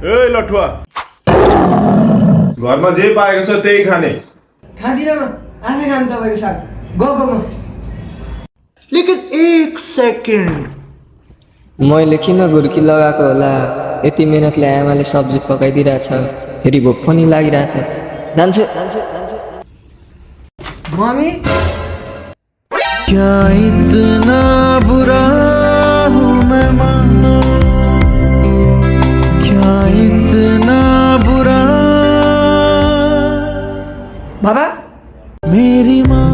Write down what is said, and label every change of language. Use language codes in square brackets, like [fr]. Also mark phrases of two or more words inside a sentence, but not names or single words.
[ne] ए लठुवा, घरमा जे पाएको छ त्यही खाने। खाँदिनँ म, आफै खानु तपाईँको साग। गएको म। [hi] लेकिन एक सेकेन्ड, [ne] मैले किन गुर्की लगाएको होला? यति मेहनतले आमाले सब्जी पकाइदिरहेछ, फेरि भोक पनि लागिरहेछ। जान्छु। [hi] मम्मी क्या इतना बुरा हूँ मैं माँ, क्या इतना बुरा बाबा मेरी माँ।